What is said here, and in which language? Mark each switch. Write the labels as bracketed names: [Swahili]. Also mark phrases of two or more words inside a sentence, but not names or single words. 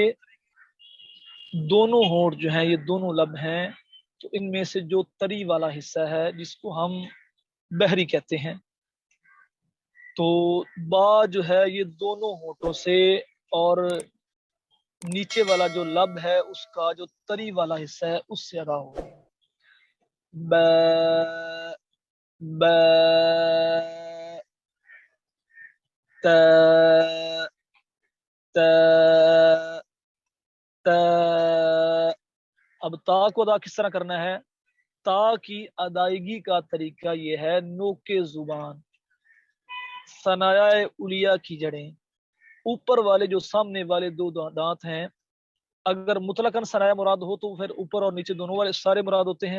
[Urdu] دونوں ہونٹ جو ہیں یہ دونوں لب ہیں، تو ان میں سے جو تری والا حصہ ہے جس کو ہم بحری کہتے ہیں، تو با جو ہے یہ دونوں ہونٹوں سے اور نیچے والا جو لب ہے اس کا جو تری والا حصہ ہے اس سے ادا ہوگا. با با تا تا تا. اب تا کو ادا کس طرح کرنا ہے؟ تا کی ادائیگی کا طریقہ یہ ہے نوک زبان، ثنایا الیہ کی جڑیں، اوپر والے جو سامنے والے دو دانت ہیں، اگر مطلقاً ثنایا مراد ہو تو پھر اوپر اور نیچے دونوں والے سارے مراد ہوتے ہیں.